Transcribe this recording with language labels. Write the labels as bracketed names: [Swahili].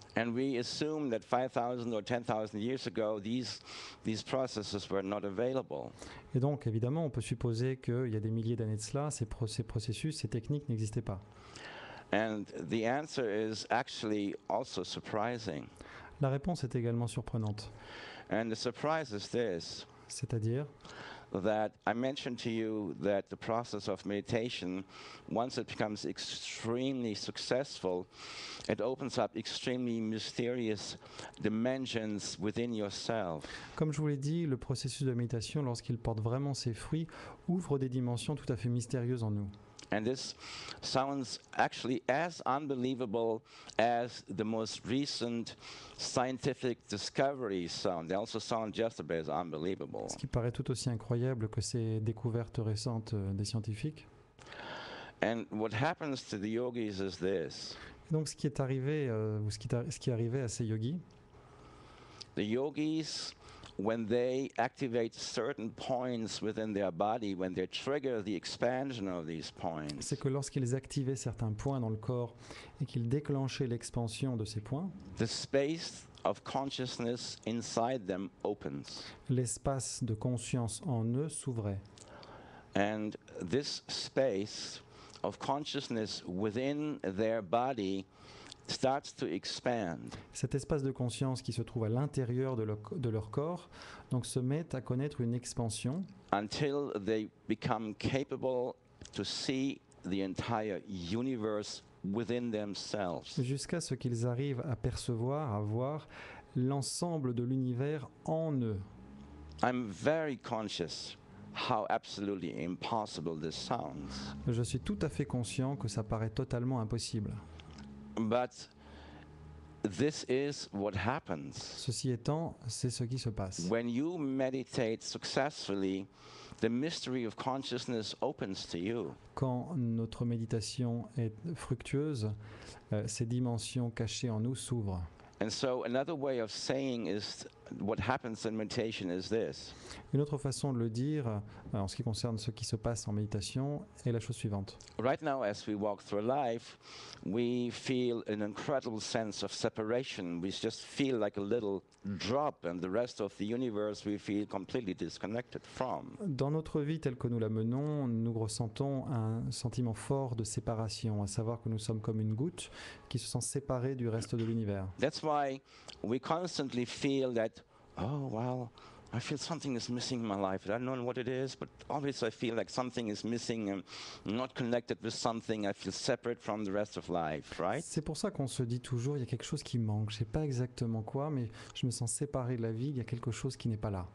[English] And we assume that 5,000 or 10,000 years ago, these processes were not available. [French] Et donc évidemment on peut supposer qu'il y a des milliers d'années de cela, ces processus, ces techniques n'existaient pas. [English] And the answer is actually also surprising. [French] La réponse est également surprenante. [English] And the surprise is this, [French] C'est-à-dire [English] that I mentioned to you that the process of meditation, once it becomes extremely successful, it opens up extremely mysterious dimensions within yourself. [French] Comme je vous l'ai dit, le processus de méditation, lorsqu'il porte vraiment ses fruits, ouvre des dimensions tout à fait mystérieuses en nous. [English] And this sounds actually as unbelievable as the most recent scientific discoveries sound. They also sound just about as unbelievable. [French] Ce qui paraît tout aussi incroyable que ces découvertes récentes des scientifiques. [English] And what happens to the yogis is this. [French] Donc ce qui est arrivé, ou ce qui est arrivé à ces yogis, [English] The yogis, when they activate certain points within their body, when they trigger the expansion of these points, [French] c'est que lorsqu'ils activaient certains points dans le corps et qu'ils déclenchaient l'expansion de ces points, [English] the space of consciousness inside them opens. [French] l'espace de conscience en eux s'ouvrait. [English] And this space of consciousness within their body starts to expand. [French] Cet espace de conscience qui se trouve à l'intérieur de leur corps donc se met à connaître une expansion [English] Until they become capable to see the entire universe within themselves. [French] jusqu'à ce qu'ils arrivent à percevoir, à voir l'ensemble de l'univers en eux. [English] I'm very conscious how absolutely impossible this sounds. [French] Je suis tout à fait conscient que ça paraît totalement impossible. [English] But this is what happens. [French] Ceci étant, c'est ce qui se passe. [English] When you meditate successfully, the mystery of consciousness opens to you. [French] Quand notre méditation est fructueuse, ces dimensions cachées en nous s'ouvrent. [English] And so another way of saying is what happens in meditation is this. [French] Une autre façon de le dire, en ce qui concerne ce qui se passe en méditation, est la chose suivante. [English] Right now, as we walk through life, we feel an incredible sense of separation. We just feel like a little drop, and the rest of the universe we feel completely disconnected from. [French] Dans notre vie telle que nous la menons, nous ressentons un sentiment fort de séparation, à savoir que nous sommes comme une goutte qui se sent séparée du reste de l'univers. [English] That's why we constantly feel that, oh, well, I feel something is missing in my life. I don't know what it is, but always I feel like something is missing and not connected with something. I feel separate from the rest of life, right? [French] C'est pour ça qu'on se dit toujours, il y a quelque chose qui manque. Je ne sais pas exactement quoi, mais je me sens séparé de la vie, il y a quelque chose qui n'est pas là.